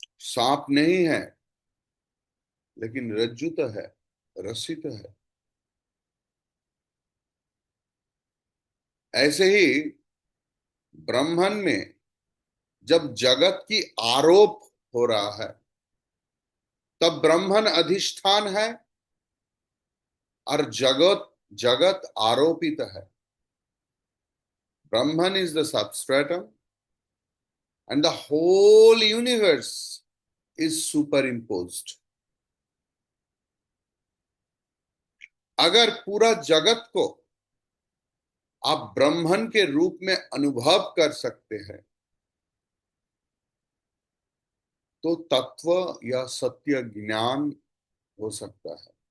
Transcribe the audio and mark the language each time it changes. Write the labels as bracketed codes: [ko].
[hi] सांप नहीं है, लेकिन रज्जु तो है, रस्सी तो है। ऐसे ही ब्रह्मन में जब जगत की आरोप हो रहा है, तब ब्रह्मन अधिष्ठान है और जगत जगत आरोपित है. [en] Brahman is the substratum and the whole universe is superimposed. [hi] अगर पूरा जगत को आप ब्रह्मन के रूप में अनुभव कर सकते हैं तो तत्व या सत्य ज्ञान हो सकता है.